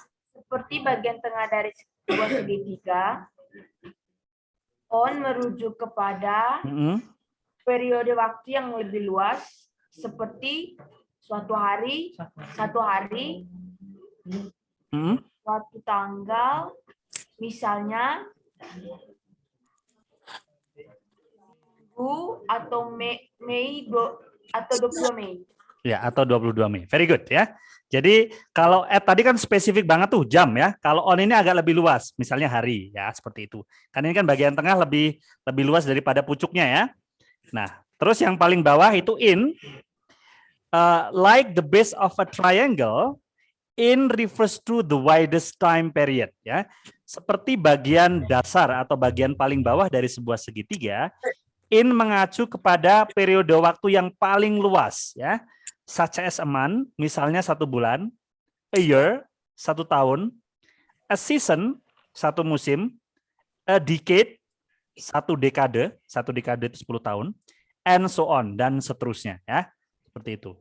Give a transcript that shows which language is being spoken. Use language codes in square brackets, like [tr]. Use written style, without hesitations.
[id] Seperti bagian tengah dari sebuah segitiga. On merujuk kepada periode waktu yang lebih luas, seperti suatu hari, suatu tanggal, misalnya atau Mei atau 22 Mei. Ya, atau 22 Mei. [en] Very good [id] ya. Jadi kalau at tadi kan spesifik banget tuh jam ya. Kalau on ini agak lebih luas, misalnya hari ya, seperti itu. Karena ini kan bagian tengah lebih luas daripada pucuknya ya. Nah, terus yang paling bawah itu in. [en] Like the base of a triangle, in refers to the widest time period ya. [id] Seperti bagian dasar atau bagian paling bawah dari sebuah segitiga, in mengacu kepada periode waktu yang paling luas ya. [en] Such as a month, [id] misalnya 1 bulan, [en] a year, [id] 1 tahun, [en] a season, [id] 1 musim, [en] a decade, [id] 1 dekade itu 10 tahun, [en] and so on, [id] dan seterusnya ya. Seperti itu.